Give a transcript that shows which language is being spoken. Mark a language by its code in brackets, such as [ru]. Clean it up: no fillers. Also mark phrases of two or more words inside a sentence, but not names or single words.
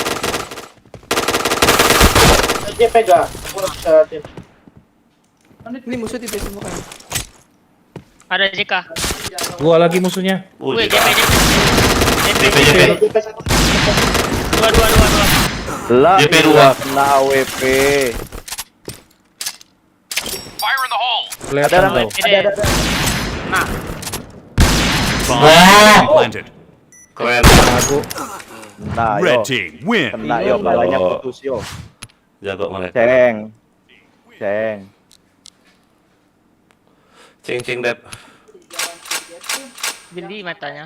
[id] JP gak? Ini musuh di base semua kan. Ada JK. Gua lagi musuhnya. Wih, DP. Dua. Lah, DP ilah, 2. kena AWP. [en] Fire in the hole. [id] Kelihatan Ada tau. Nah, [en] Bomb planted. [id] Keren. Aku Nah, yo. [en] Red team win. [id] Kena yo, balanya putus yo. Jago mereka. Ceng. Cing Dep. gede matanya.